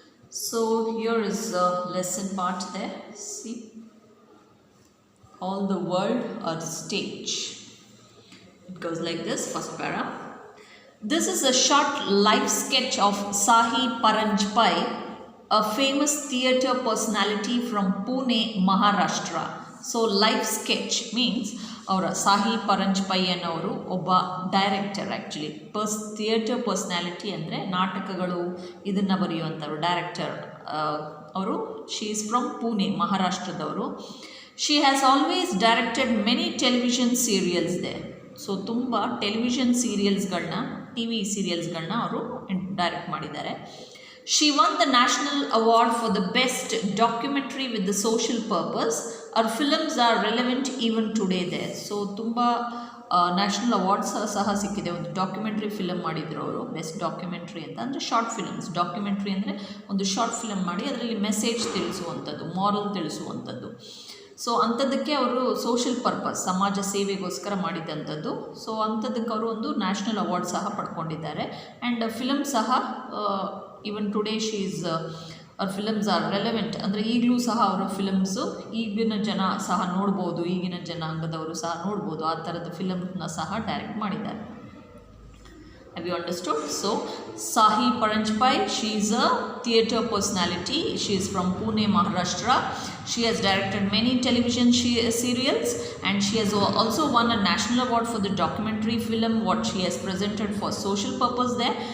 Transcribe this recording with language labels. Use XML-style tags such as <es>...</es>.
<en>So here is the lesson part there, see, all the world or stage. It goes like this, first para. This is a short life sketch of Sahi Paranjpai, a famous theatre personality from Pune, Maharashtra. So life sketch means</en> <kn>ಅವರ ಸಾಹಿ ಪರಂಜ್ಪೈ ಅನ್ನೋರು ಒಬ್ಬ director, actually theatre personality ಅಂದರೆ ನಾಟಕಗಳು ಇದನ್ನು ಬರೆಯುವಂಥವ್ರು director ಅವರು.</kn> <en>She is from Pune, ಮಹಾರಾಷ್ಟ್ರದವರು. She has always directed many television serials ದೆ.</en> <kn>So ತುಂಬ television ಸೀರಿಯಲ್ಸ್ಗಳನ್ನ, T V ಸೀರಿಯಲ್ಸ್ಗಳನ್ನ ಅವರು direct ಮಾಡಿದ್ದಾರೆ.</kn> <en>She won the National Award for the Best Documentary with the Social Purpose. Her films are relevant even today there.</en> <kn>So ತುಂಬ national awards ಸಹ ಸಿಕ್ಕಿದೆ. ಒಂದು documentary film ಮಾಡಿದ್ರು ಅವರು, best documentary ಅಂತ. ಅಂದರೆ ಶಾರ್ಟ್ ಫಿಲಮ್ಸ್, ಡಾಕ್ಯುಮೆಂಟ್ರಿ ಅಂದರೆ ಒಂದು ಶಾರ್ಟ್ ಫಿಲಮ್ ಮಾಡಿ ಅದರಲ್ಲಿ ಮೆಸೇಜ್ ತಿಳಿಸುವಂಥದ್ದು, ಮಾರಲ್ ತಿಳಿಸುವಂಥದ್ದು. ಸೊ ಅಂಥದ್ದಕ್ಕೆ ಅವರು ಸೋಷಿಯಲ್ ಪರ್ಪಸ್, ಸಮಾಜ ಸೇವೆಗೋಸ್ಕರ ಮಾಡಿದಂಥದ್ದು. ಸೊ ಅಂಥದ್ದಕ್ಕೆ ಅವರು ಒಂದು ನ್ಯಾಷನಲ್ ಅವಾರ್ಡ್ ಸಹ ಪಡ್ಕೊಂಡಿದ್ದಾರೆ. ಆ್ಯಂಡ್ ಫಿಲಮ್ ಸಹ</kn> <en>even today she is,</en> <kn>ಅವ್ರ</kn> <en>films are relevant,</en> <kn>ಅಂದರೆ ಈಗಲೂ ಸಹ ಅವರ ಫಿಲಮ್ಸು ಈಗಿನ ಜನ ಸಹ ನೋಡ್ಬೋದು, ಈಗಿನ ಜನಾಂಗದವರು ಸಹ ನೋಡ್ಬೋದು. ಆ ಥರದ ಫಿಲಮ್ನ ಸಹ ಡೈರೆಕ್ಟ್ ಮಾಡಿದ್ದಾರೆ.</kn> <en>Have you understood? So Sahi Paranjpai, she is a theatre personality. She is from Pune, Maharashtra. She has directed many television serials, and she has also won a national award for the documentary film what she has presented for social purpose there.</en>